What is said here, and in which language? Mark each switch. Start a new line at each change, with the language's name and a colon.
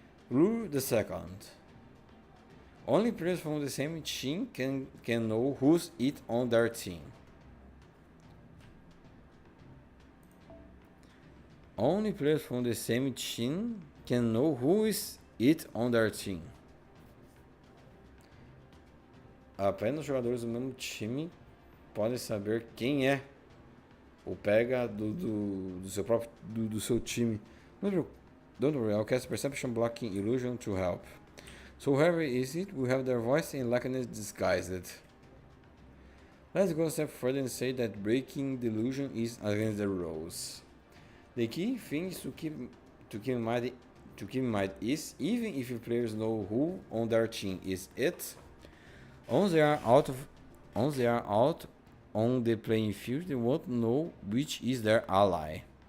English: Rule the second. Only players from the same team can know who's it on their team. Only players from the same team can know who is it on their team.
Portuguese: Apenas os jogadores do mesmo time podem saber quem é o pega do seu próprio do seu time.
English: Don't worry, I'll cast perception blocking illusion to help. So whoever is it will have their voice and likeness disguised. Let's go a step further and say that breaking the illusion is against the rules. The key thing is to keep in mind is, even if players know who on their team is it, once they are out on the playing field, they won't know which is their ally.